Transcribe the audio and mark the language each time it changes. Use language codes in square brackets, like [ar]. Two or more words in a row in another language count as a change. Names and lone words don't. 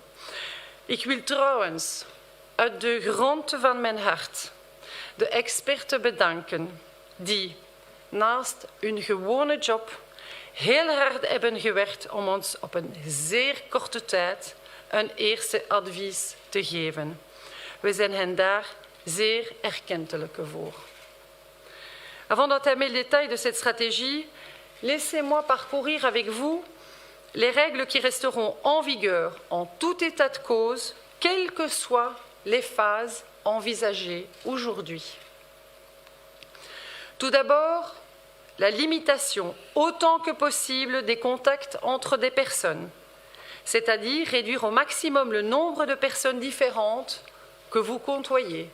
[nl] Ik wil trouwens uit de grond van mijn hart de experten bedanken die naast hun gewone job heel hard hebben gewerkt om ons op een zeer korte tijd een eerste advies te geven. We zijn hen daar zeer erkentelijk voor. [fr] Avant d'entamer le détail de cette stratégie, laissez-moi parcourir avec vous les règles qui resteront en vigueur en tout état de cause, quelles que soient les phases envisagées aujourd'hui. Tout d'abord, la limitation autant que possible des contacts entre des personnes, c'est-à-dire réduire au maximum le nombre de personnes différentes que vous côtoyez.